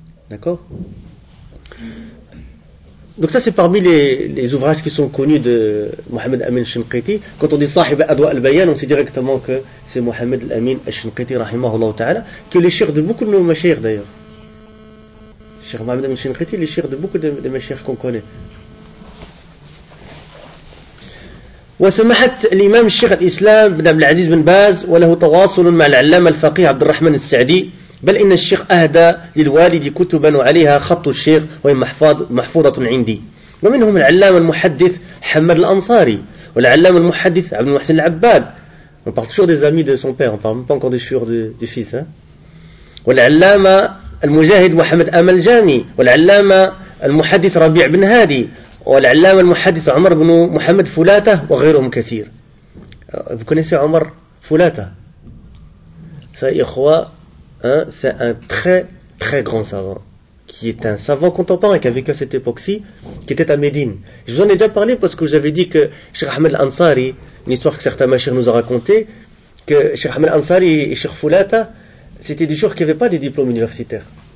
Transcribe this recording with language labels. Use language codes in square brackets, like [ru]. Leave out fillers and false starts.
[fr] D'accord ? Donc ça, c'est parmi les ouvrages qui sont connus de Mohamed Amin Shinqiti. Quand on dit Sahib Adwa al-Bayan, on sait directement que c'est Mohamed Amin Shinqiti, rahimahullah ta'ala, qui est le cheikh de beaucoup de nos mashayikh d'ailleurs. Cheikh Mohamed Amin Shinqiti est le cheikh de beaucoup de mashayikh qu'on connaît. [ar] وسمحت الإمام الشيخ الإسلام بن عبد العزيز بن باز وله تواصل مع العلامة الفقيه عبد الرحمن السعدي بل إن الشيخ أهدى للوالد كتبا وعليها خط الشيخ وهي محفوظة عندي ومنهم العلامة المحدث حمد الأنصاري والعلامة المحدث عبد المحسن العباد [fr] on parle toujours des amis de son père, on parle pas encore des chouurs du fils [ar] والعلامة المجاهد محمد أمل جاني والعلامة المحدث ربيع بن هادي والعلامة المحدث عمر بن محمد فلاته وغيرهم كثير. [fr] Vous connaissez Omar Fulata? Ça, Ikhwa, hein, c'est un très très grand savant, qui est un savant contemporain qui a vécu à cette époque-ci, qui était à Médine. Je vous en ai déjà parlé parce que j'avais dit que Cheikh Ahmed Ansari, une histoire que certains mashayikh nous ont raconté, que Cheikh Ahmed Ansari et Cheikh Fulata, c'était des gens qui n'avaient pas des diplômes universitaires.